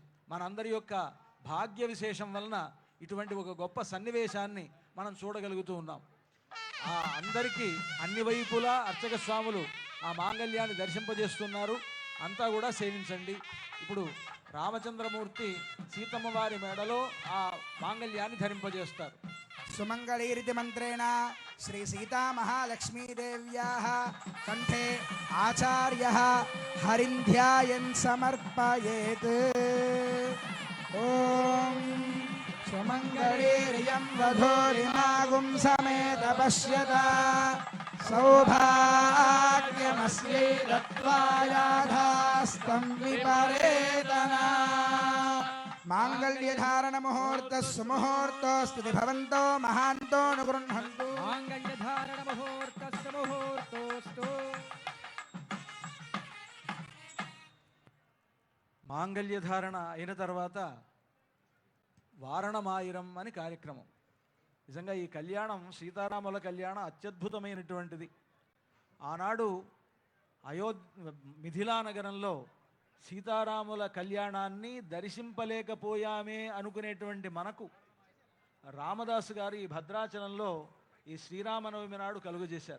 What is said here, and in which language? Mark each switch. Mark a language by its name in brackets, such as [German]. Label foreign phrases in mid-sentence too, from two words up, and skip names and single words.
[Telugu] మనందరి యొక్క భాగ్య విశేషం వలన ఇటువంటి ఒక గొప్ప సన్నివేశాన్ని మనం చూడగలుగుతూ ఉన్నాం. అందరికీ అన్ని వైపులా అర్చక స్వాములు ఆ మాంగళ్యాన్ని దర్శింపజేస్తున్నారు. అంతా కూడా సేవించండి. ఇప్పుడు రామచంద్రమూర్తి సీతమ్మ వారి మెడలో ఆ మాంగళ్యాన్ని ధరింపజేస్తారు. [Sanskrit] सुमङ्गलीरिति मन्त्रेण श्री सीता महालक्ष्मीदेव्याः कण्ठे आचार्यः हरिं ध्यायन् समर्पयेत् ॐ सुमङ्गलीर्यं वधूरिमागुं समेत पश्यता सौभाग्यमस्यै दत्त्वायाधास्तं विपरेतना मांगल्यधारण मुहूर्त सुमुहूर्तोऽस्तु भवन्तो महान्तो अनुगृह्णन्तु माङ्गल्यधारण मुहूर्तस्य मुहूर्तोऽस्तु [Telugu] మాంగళ్యధారణ అయిన తర్వాత వారణమాయిరం అని కార్యక్రమం. నిజంగా ఈ కళ్యాణం సీతారాముల కళ్యాణం అత్యద్భుతమైనటువంటిది. ఆనాడు మిథిలా నగరంలో సీతారాముల కళ్యాణాన్ని దర్శింపలేకపోయామే అనుకునేటువంటి మనకు రామదాసు గారు ఈ భద్రాచలంలో ఈ శ్రీరామనవమి నాడు కలుగజేశారు.